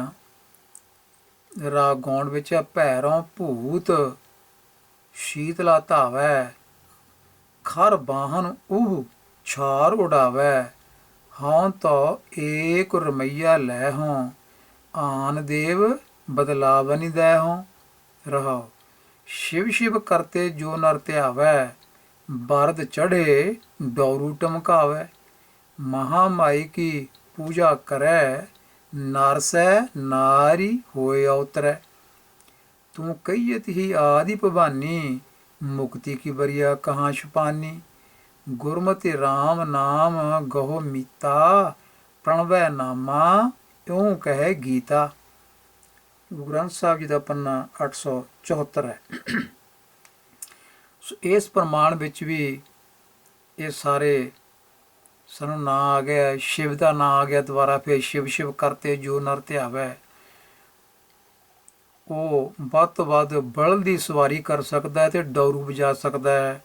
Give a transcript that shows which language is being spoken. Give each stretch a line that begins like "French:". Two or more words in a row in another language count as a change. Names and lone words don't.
Punjabi: ਰਾਗ ਗੌਂਡ ਵਿੱਚ ਭੈਰੋਂ ਭੂਤ ਸ਼ੀਤਲਾ ਧਾਵੈ, ਖਰ ਬਾਹਨ ਉਹ ਛਾਰ ਉਡਾਵੈ, ਹਾਂ ਤੋ ਏਕ ਰਮਈਆ ਲੈ ਹੋਂ, ਆਨ ਦੇਵ ਬਦਲਾਵ ਨੀ ਦੈ ਹੋਂ। ਰਹਾਓ।
Hindi: शिव शिव करते जो नर त्यावै, बरद चढ़े डौरू टमकावै, महामाई की पूजा करै, नर सै नारी होए अवतरै। तू कहियत ही आदि भवानी, मुक्ति की बरिया कहाँ छुपानी। गुरमति राम नाम गहो मीता, प्रणवै नामा त्यों कहे गीता।
Punjabi: ਗੁਰੂ ਗ੍ਰੰਥ ਸਾਹਿਬ ਜੀ ਦਾ ਪੰਨਾ 874 ਹੈ। ਸੋ ਇਸ ਪ੍ਰਮਾਣ ਵਿੱਚ ਵੀ ਇਹ ਸਾਰੇ ਸਾਨੂੰ ਨਾਂ ਆ ਗਿਆ, ਸ਼ਿਵ ਦਾ ਨਾਂ ਆ ਗਿਆ ਦੁਬਾਰਾ। ਫਿਰ ਸ਼ਿਵ ਸ਼ਿਵ ਕਰਤੇ ਜੋ ਨਰ ਧਿਆਵੈ, ਉਹ ਵੱਧ ਤੋਂ ਵੱਧ ਬਲਦ ਦੀ ਸਵਾਰੀ ਕਰ ਸਕਦਾ ਹੈ ਤੇ ਡੌਰੂ ਵਜਾ ਸਕਦਾ ਹੈ।